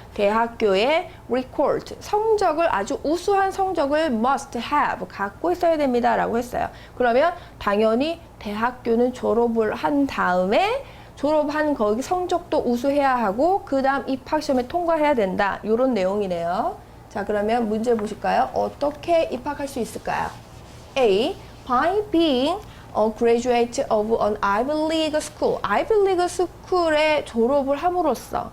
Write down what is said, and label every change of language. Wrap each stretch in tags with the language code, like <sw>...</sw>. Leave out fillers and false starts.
<ko>대학교의 record, 성적을 아주 우수한 성적을</ko> <en>must have,</en> <ko>갖고 있어야 됩니다. 라고 했어요. 그러면 당연히 대학교는 졸업을 한 다음에 졸업한 거기 성적도 우수해야 하고 그 다음 입학시험에 통과해야 된다. 이런 내용이네요. 자, 그러면 문제 보실까요? 어떻게 입학할 수 있을까요?</ko> <en>A. By being a graduate of an Ivy League school.</en> <ko>Ivy League school에 졸업을 함으로써.</ko>